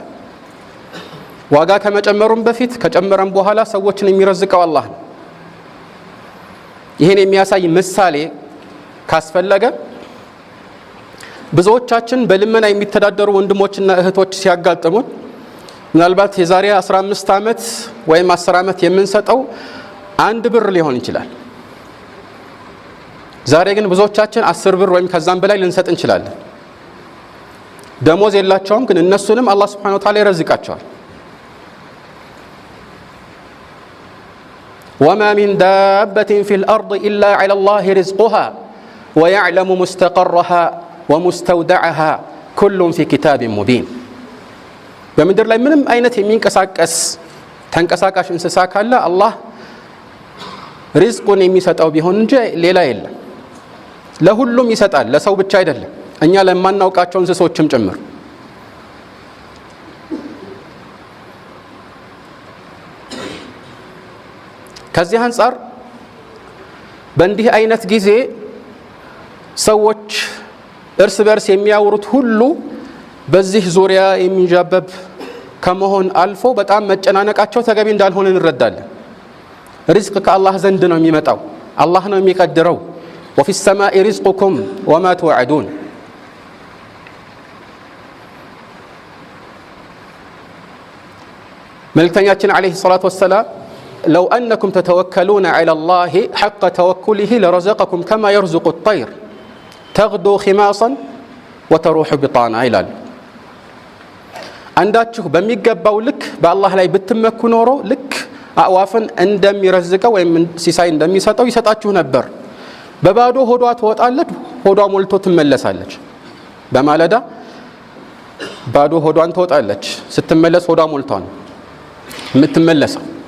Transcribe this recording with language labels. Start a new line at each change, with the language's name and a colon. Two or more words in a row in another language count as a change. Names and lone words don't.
Amharic: ዋጋ ከመጨመሩም በፊት ከጨመረም በኋላ ሰዎችን የሚረዝቀው አላህ ነው። ይህን የሚያሳይ ምሳሌ ካስፈለገ ብዙዎቻችን በልመና የሚተዳደሩ ወንድሞችና እህቶች ሲያጋጥሙን ምናልባት የዛሬ 15 ዓመት ወይም 10 ዓመት የምንሰጠው 1 ብር ሊሆን ይችላል። ዛሬ ግን ብዙዎቻችን 10 ብር ወይም ከዛም በላይ ልንሰጥ እንችላለን። ደሞዝ የላቸውም፣ ግን እነሱንም አላህ
Arabic: سبحانه وتعالى
Amharic: ይረዝቃቸዋል።
Arabic: وما من دابة في الأرض إلا على الله رزقها ويعلم مستقرها ومستودعها كل في كتاب مبين
Amharic: በምድር ላይ ምንም አይነት የሚንቀሳቀስ ተንቀሳቃሽ እንስሳ ካለ አላህ ሪዝቁን የሚሰጠው ቢሆን እንጂ ሌላ የለም። ለሁሉም ይሰጣል፣ ለሰው ብቻ አይደለም፣ እኛ ለማናውቃቸው እንስሶችም ጭምር። ከዚህ አንፃር በእንዲህ አይነት ጊዜ ሰዎች እርስ በርስ የሚያወሩት ሁሉ በዚህ ዙሪያ የሚንዣበብ ከመሆን አልፎ በጣም መጨናነቃቸው ተገቢ እንዳልሆነ እንረዳለን። ሪዝቅ ከአላህ ዘንድ ነው የሚመጣው፣ አላህ ነው የሚቀድረው።
Arabic: وفي السماء رزقكم وما توعدون መልእክተኛችን عليه الصلاة والسلام لو أنكم تتوكلون على الله حق توكله لرزقكم كما يرزق الطير تغدو خماصا وتروح بطانا ይላሉ።
Amharic: አንዳችሁ በሚገባው ልክ በአላህ ላይ ብትመኩ ኖሮ ልክ አዕዋፍን እንደሚረዝቀው ወይም ሲሳይ እንደሚሰጠው ይሰጣችሁ ነበር። በባዶ ሆዷ ትወጣለች፣ ሆዷ ሞልቶ ትመለሳለች። በማለዳ ባዶ ሆዷን ትወጣለች፣ ስትመለስ ሆዷ ሞልቷ ነው የምትመለሰው።